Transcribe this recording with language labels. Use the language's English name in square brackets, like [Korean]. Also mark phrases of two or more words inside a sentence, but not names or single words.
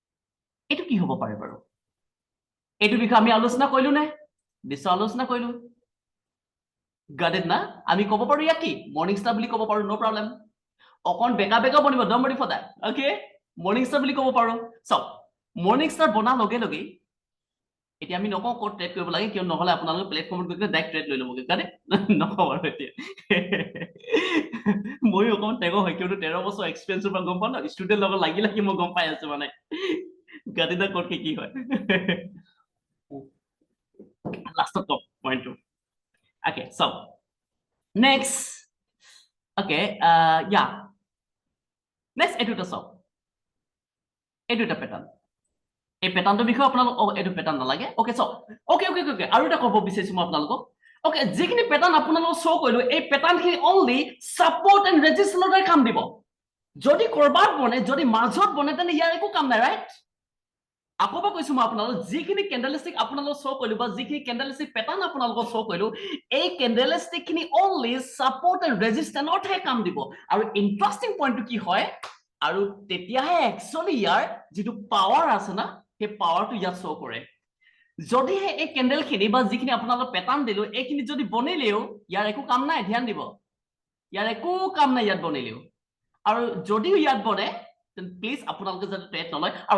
[Assamese] হ'ব পাৰে বাৰু এইটো বিষয়ে আমি আলোচনা কৰিলো নে বিশ্ব আলোচনা কৰিলো গাডেড না আমি ক'ব পাৰো ইয়াক কি [English] morning star [Assamese] বুলি ক'ব পাৰো [English] no problem [Assamese] অকণ বেকা বেকা বনিব [English] don't worry for that okay morning star [Assamese] বুলি ক'ব পাৰো সব [English] morning star [Assamese] বনা লগে লগে এতিয়া আমি নকওঁ ক'ত ট্ৰেড কৰিব লাগে কিয় নহলে আপোনালোকে প্লেটফৰ্মত গৈ [English] direct trade [Assamese] লৈ ল'বগে গাডেড নকওঁ আৰু এতিয়া ময়ো অকণ টেগৰ হয় কিয়নো 13 বছৰ এক্সপিৰিয়েঞ্চৰ পৰা গম পাওঁ ন ষ্টুডেণ্ট লগত লাগি লাগি মই গম পাই আছো মানে গাডেডৰ ক'ত কি হয় লাষ্টত কম পইণ্টটো [English] okay so next okay yeah next [Assamese] এটুটা সব এটুটা প্যাটার্ন এই প্যাটার্নটো বিষয়ে আপোনালোক এটু প্যাটার্ন নালাগে ওকে সব ওকে ওকে ওকে আৰু এটা ক'ব বিচাৰিছো মই আপোনালোকক ওকে যিখিনি প্যাটার্ন আপোনালোক শো কৰিলো এই প্যাটার্নখিনি [English] only support and resistance [Assamese] কাম দিব যদি কৰবাত বনে যদি মাজত বনে তেনে ইয়াৰ একো কাম নাই ৰাইট আকৌ বা কৈছো মই আপোনালোক যিখিনি ক্যান্ডেলষ্টিক আপোনালোক শো কৰিলো বা যিখিনি [English] candlestick pattern [Assamese] আপোনালোক শো কৰিলো এই ক্যান্ডেলষ্টিক খিনি [English] only support and resistance [Assamese] কাম দিব আৰু [English] interesting point [Assamese] কি হয় আৰু তেতিয়াহে একচুয়ালি ইয়াৰ যেটো পাৱাৰ আছে না সেই পাৱাৰটো ইয়াত শো কৰে যদিহে এই ক্যান্ডেল খিনি বা যিখিনি আপোনালোক প্যাটার্ন দিলো এইখিনি যদি বনিলেও ইয়াৰ একো কাম নাই ধ্যান দিব ইয়াৰ একো কাম নাই ইয়াত বনিলেও আৰু যদিও ইয়াত বনে প্লিজ আপোনালোকে যাতে ট্ৰেড নলয় আৰু